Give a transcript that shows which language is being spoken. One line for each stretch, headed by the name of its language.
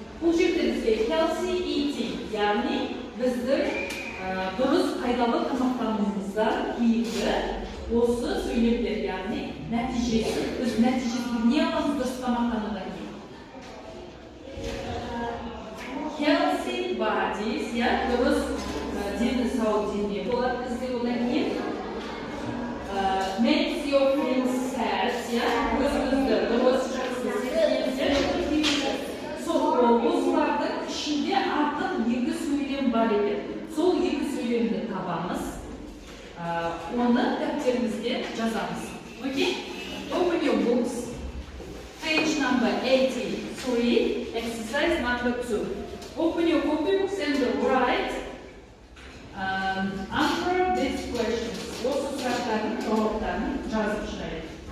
Kazakh: Бұл жерде бізге healthy eating, яғни біздің дұрыс пайдалы тамақтануымыздан кейінгі осы сөйлемдер, яғни Нәтижесі, біз нәтижесінде не аламыз дұрыс тамақтанудан кейін? Healthy bodies, ya, дұрыс дені сау дене болады бізде одан кейін. Makes you feel sad, ya, өзіңізді дұрыс жақсы сезінесіз. Сол осылардың ішінде артық екі сөйлем бар екен. Сол екі сөйлемді табамыз. Оны дәптерімізде жазамыз.
English: Okay? Open your books. Page number 83, exercise number 2. Open your copybooks and write answer these questions.
Kazakh: Осы сұрақтардың жауаптарын жазып шығайық.